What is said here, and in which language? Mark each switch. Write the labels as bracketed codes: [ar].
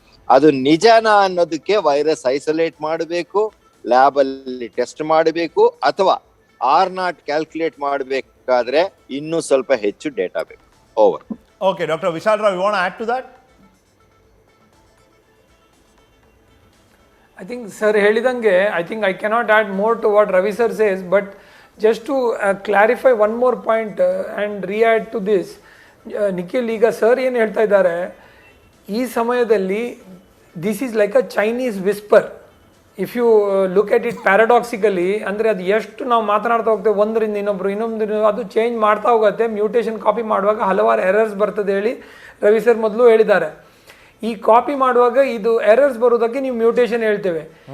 [kn] ಅದು ನಿಜನಾ ಅನ್ನೋದಕ್ಕೆ virus isolate ಮಾಡಬೇಕು, ಲ್ಯಾಬ್ ಅಲ್ಲಿ ಟೆಸ್ಟ್ ಮಾಡಬೇಕು, ಅಥವಾ R0 ಕ್ಯಾಲ್ಕುಲೇಟ್ ಮಾಡಬೇಕಾದ್ರೆ ಇನ್ನೂ ಸ್ವಲ್ಪ ಹೆಚ್ಚು ಡೇಟಾ ಬೇಕು. [en] Over. Okay, doctor Vishal Rao, you want to add to that? I think sir [kn] ಹೇಳಿದಂಗೆ, [en] I think I cannot add more to what Ravi sir says, but just to clarify one more point and re-add to this, Nikhil, [kn] ಈಗ sir ಏನು ಹೇಳ್ತಾ ಇದ್ದಾರೆ, ಈ ಸಮಯದಲ್ಲಿ [en] This is like a Chinese whisper. If you look at it paradoxically, [kn] ಅಂದರೆ ಅದು ಎಷ್ಟು ನಾವು ಮಾತನಾಡ್ತಾ ಹೋಗ್ತೇವೆ ಒಂದರಿಂದ ಇನ್ನೊಂದು ಅದು ಚೇಂಜ್ ಮಾಡ್ತಾ ಹೋಗುತ್ತೆ. ಮ್ಯೂಟೇಷನ್ ಕಾಪಿ ಮಾಡುವಾಗ ಹಲವಾರು ಎರರ್ಸ್ ಬರ್ತದೆ ಹೇಳಿ ರವಿ ಸರ್ ಮೊದಲು ಹೇಳಿದ್ದಾರೆ. ಈ ಕಾಪಿ ಮಾಡುವಾಗ ಇದು ಎರರ್ಸ್ ಬರೋದಕ್ಕೆ ನೀವು ಮ್ಯೂಟೇಷನ್ ಹೇಳ್ತೇವೆ.